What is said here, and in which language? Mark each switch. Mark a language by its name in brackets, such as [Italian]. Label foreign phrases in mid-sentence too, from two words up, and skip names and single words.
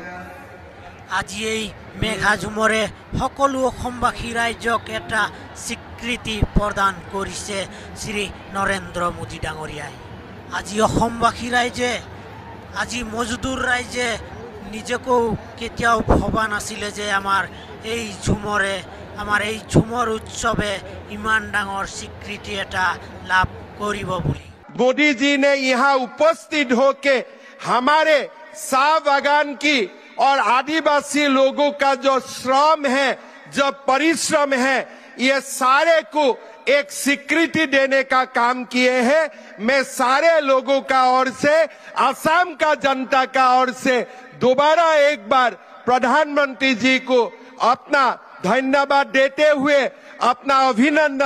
[Assamese] আজি এই মেঘাঝুমৰে সকলো অসমবাসী ৰাইজক এটা স্বীকৃতি প্ৰদান কৰিছে শ্ৰী নৰেন্দ্ৰ মোদী ডাঙৰীয়াই। আজি অসমবাসী ৰাইজে, আজি মজদুৰ ৰাইজে নিজকো কেতিয়াও ভবা নাছিলে যে আমাৰ এই ঝুমৰ উৎসৱে ইমান ডাঙৰ স্বীকৃতি এটা লাভ কৰিব বুলি। [Hindi] मोदी जी ने यहाँ उपस्थित होके हमारे शाह बागान की और आदिवासी लोगों का जो श्रम है, जो परिश्रम है, ये सारे को एक स्वीकृति देने का काम किए हैं। मैं सारे लोगों का ओर से, असम का जनता का ओर से दोबारा एक बार प्रधानमंत्री जी को अपना धन्यवाद देते हुए अपना अभिनंदन।